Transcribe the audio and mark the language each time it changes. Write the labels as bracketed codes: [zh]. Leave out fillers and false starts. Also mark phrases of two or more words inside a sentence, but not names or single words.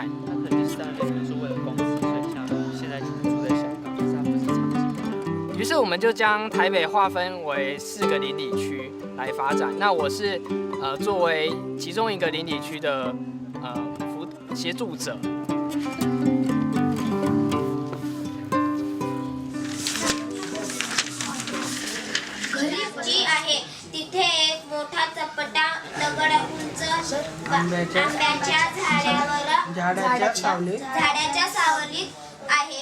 [zh] 他可能就是在那边是为了公司，所以现在住在香港，但是他不是长期。于是我们就将台北划分为4个邻里区来发展。那我是作为其中一个邻里区的协助者。 [mr] जी आहे तिथे एक मोठा चपटा दगड उंच आंब्याच्या सावलीत आहे.